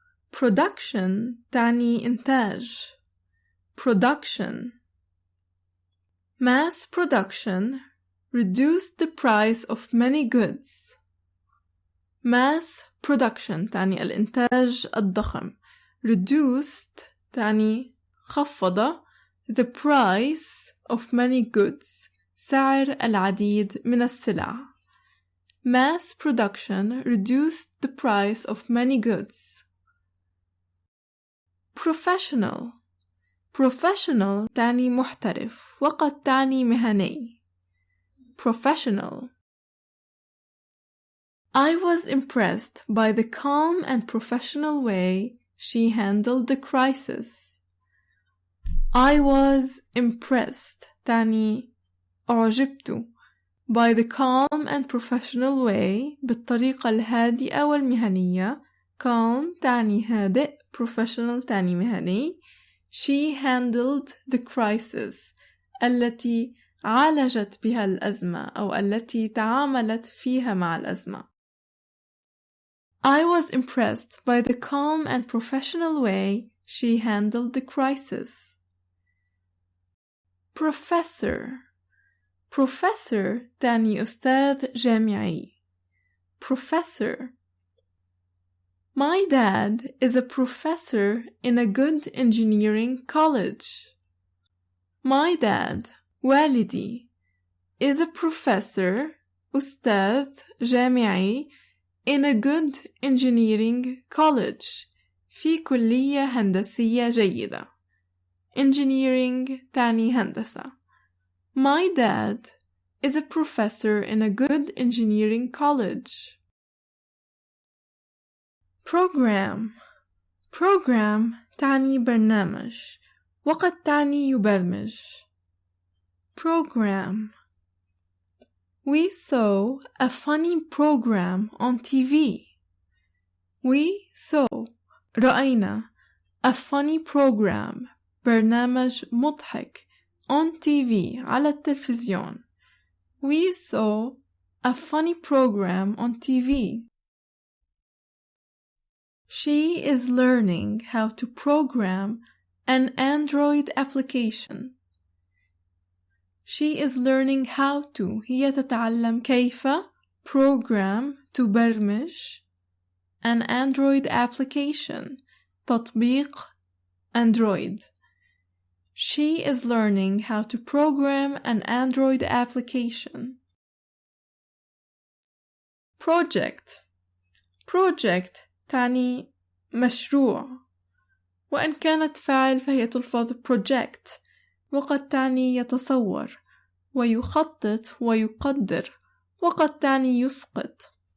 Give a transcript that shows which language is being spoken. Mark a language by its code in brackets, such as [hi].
[ar] production تعني إنتاج. [en] production. Mass production reduced the price of many goods. [ar] mass production تعني الإنتاج الضخم. reduced تعني خفض [en] the price of many goods [ar] سعر العديد من السلع. [en] Mass production reduced the price of many goods. Professional [ar] Professional تعني محترف وقد تعني مهني. [en] Professional. I was impressed by the calm and professional way she handled the crisis. I was impressed [ar] تعني أعجبت [en] by the calm and professional way [ar] بالطريقة الهادئة والمهنية. calm تعني هادئ، professional تعني مهني. [en] She handled the crisis [ar] التي عالجت بها الأزمة أو التي تعاملت فيها مع الأزمة. [en] I was impressed by the calm and professional way she handled the crisis. Professor. [ar] Professor تعني أستاذ جامعي. [en] Professor. My dad is a professor in a good engineering college. My dad, [ar] والدي, [en] is a professor, [ar] أستاذ جامعي, [en] in a good engineering college, [ar] في كلية هندسية جيدة. Engineering تعني هندسة. [en] My dad is a professor in a good engineering college. Program. [ar] Program تعني برنامج وقد تعني يبرمج. [en] Program. We saw a funny program on TV. We saw [ar] رأينا [en] a funny program [ar] برنامج مضحك [en] on TV [ar] على التلفزيون. [en] We saw a funny program on TV. She is learning how to program an Android application. She is learning how to [ar] هي تتعلم كيف [en] program [ar] تبرمج [en] an Android application [ar] تطبيق Android. [en] She is learning how to program an Android application. Project. [ar] Project تعني مشروع، وإن كانت فاعل فهي تلفظ project، وقد تعني يتصور ويخطط ويقدر، وقد تعني يسقط.